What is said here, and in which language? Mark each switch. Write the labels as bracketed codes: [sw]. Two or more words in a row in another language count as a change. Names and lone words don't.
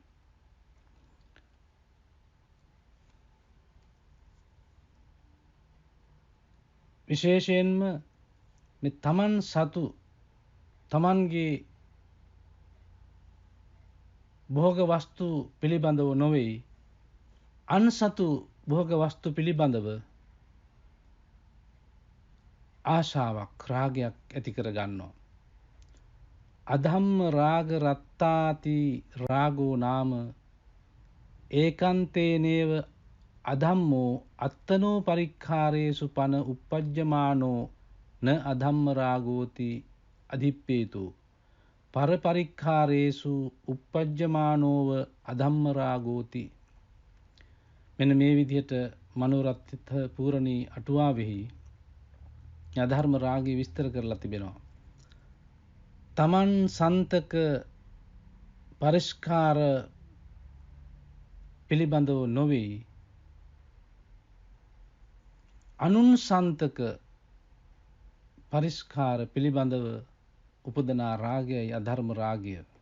[si] විශේෂයෙන්ම මේ තමන් සතු තමන්ගේ භෝග වස්තු පිළිබඳව නොවේ අන් සතු භෝග වස්තු පිළිබඳව ආශාවක් රාගයක් ඇති කර ගන්නවා. [pi] අධම්ම රාග රත්තාති රාගෝ නාම ඒකන්තේනේව අධම්මෝ අත්තනෝ පරික්ඛාරේසු පන uppajjamaano න අධම්ම රාගෝති අධිප්පේතු පර පරික්ඛාරේසු uppajjamaanෝව අධම්ම රාගෝති. [si] මෙන්න මේ විදිහට මනෝරත්ථ පූර්ණී අටුවාවෙහි අධර්ම රාගය විස්තර කරලා තිබෙනවා. තමන් සන්තක පරිස්කාර පිළිබඳව නොවේ අනුන් සන්තක පරිස්කාර පිළිබඳව උපදනා රාගයයි අධර්ම රාගය.